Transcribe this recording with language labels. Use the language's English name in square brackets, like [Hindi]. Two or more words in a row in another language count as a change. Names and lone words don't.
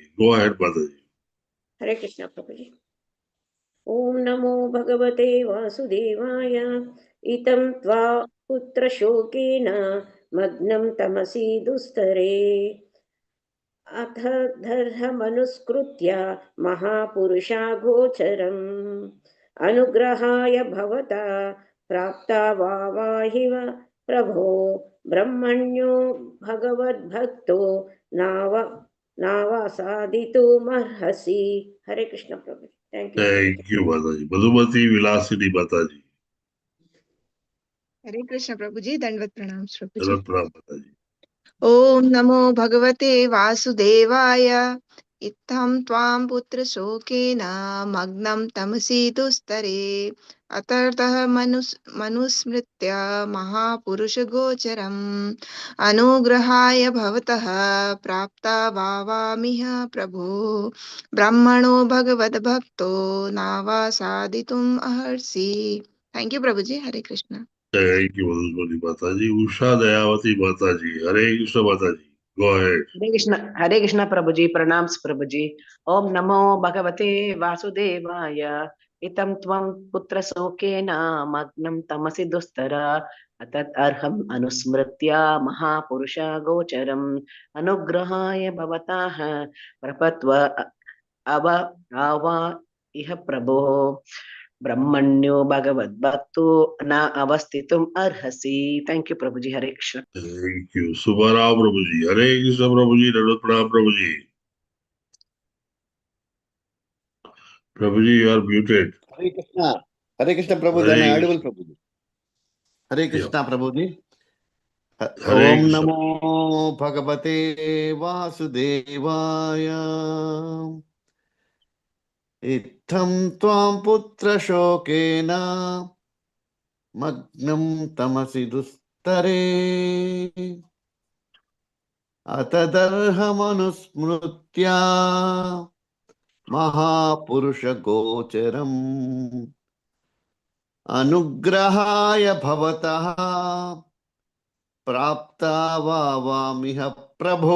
[English] Go ahead, Mataji. [Hindi] हरे कृष्ण प्रभु जी। [Sanskrit] ओम नमो भगवते वासुदेवाय। इतं त्वा पुत्रशोकेन मग्नं तमसि दुस्तरे। अथ धर्मनुस्कृत्य महापुरुषा गोचरम्। अनुग्रहाय भवता प्राप्ता वाहिव प्रभो। ब्रह्मण्यो भगवद्भक्तो नावसादितुमर्हसि। [Hindi] हरे कृष्ण प्रभु। [English] thank you [Hindi] प्रभु। [English] Thank you, Mataji. Madhumati Vilasini Mataji. [Hindi] हरे कृष्ण प्रभु जी, दंडवत प्रणाम प्रभु जी। [English] Ratna Mataji. [Sanskrit] ओम नमो भगवते वासुदेवाय। इत्थं त्वां पुत्रशोकेन मग्नं तमसि दुस्तरे। अतर्तः मनुस्मृत्य महापुरुषगोचरम्। अनुग्रहाय भवतः प्राप्ता वावामिह प्रभो। ब्रह्मणो भगवद्भक्तो नावासादितुम् अर्हसि। [English] thank you [Hindi] प्रभु जी। हरे कृष्ण। [English] Thank you, Madhumati Mataji. Usha Dayavati Mataji. Hare Krishna Mataji. Go ahead. [Hindi] हरे कृष्ण प्रभु जी, प्रणाम प्रभु जी। [Sanskrit] ओम नमो भगवते वासुदेवाय। इतं त्वं पुत्रशोकेन मग्नं तमसि दुस्तर। अतत् अर्हम् अनुस्मृत्य महापुरुष गोचरम्। अनुग्रहाय भवताः प्रपत्व अव आवा इह प्रभो। ब्रह्मण्यो भगवद्भक्तो न अवस्थितुम् अर्हसि। [English] thank you [Hindi] प्रभु जी। हरे कृष्ण। [English] Thank you. Subhara Prabhuji. Hare Krishna Prabhuji. Narottam Prabhuji. Prabhuji, you are muted. Hare Krishna Prabhu. Am I Hare audible, Krishna. Prabhuji? Hare Krishna Prabhuji. Hare Om Krishna. [Sanskrit] नमो भगवते वासुदेवाय. इत्थं त्वं पुत्र शोकेन मग्नं तमसि दुस्तरे अतदर्हमनुस्मृत्य महापुरुष गोचरम् अनुग्रहाय भवतः प्राप्ता वामिह प्रभो।